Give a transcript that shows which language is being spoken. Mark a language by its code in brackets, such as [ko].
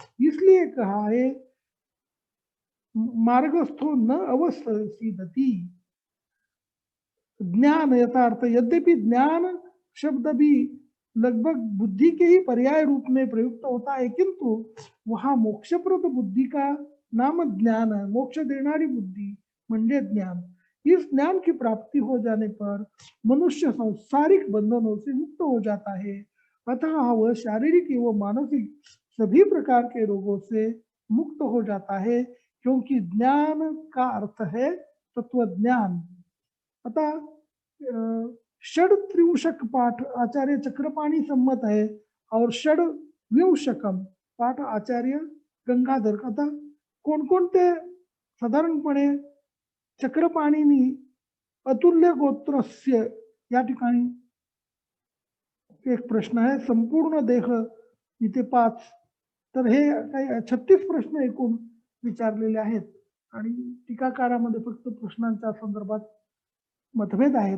[hi] इसलिए कहा है [sa] मार्गस्थो न अवसीदति. [hi] ज्ञान यथार्थ, यद्यपि ज्ञान शब्द भी लगभग बुद्धि के ही पर्याय रूप में प्रयुक्त होता है, किंतु वहां मोक्षप्रद बुद्धि का नाम ज्ञान है. [mr] मोक्ष देनारी बुद्धि म्हणजे ज्ञान. [hi] इस ज्ञान की प्राप्ति हो जाने पर मनुष्य सांसारिक बंधनों से मुक्त हो जाता है, अतः वह शारीरिक एवं मानसिक सभी प्रकार के रोगों से मुक्त हो जाता है, क्योंकि ज्ञान का अर्थ है तत्वज्ञान. आता षड त्रिंशक पाठ आचार्य चक्रपाणी सम्मत है और षड विंशकम पाठ आचार्य गंगाधर. [mr] आता कोणकोणते साधारणपणे चक्रपाणीनी अतुल्य गोत्रस्य या ठिकाणी एक प्रश्न आहे. संपूर्ण देह इथे 5. तर हे काही 36 प्रश्न एकूण विचारलेले आहेत आणि टीकाकारामध्ये फक्त प्रश्नांच्या संदर्भात मतभेद आहेत.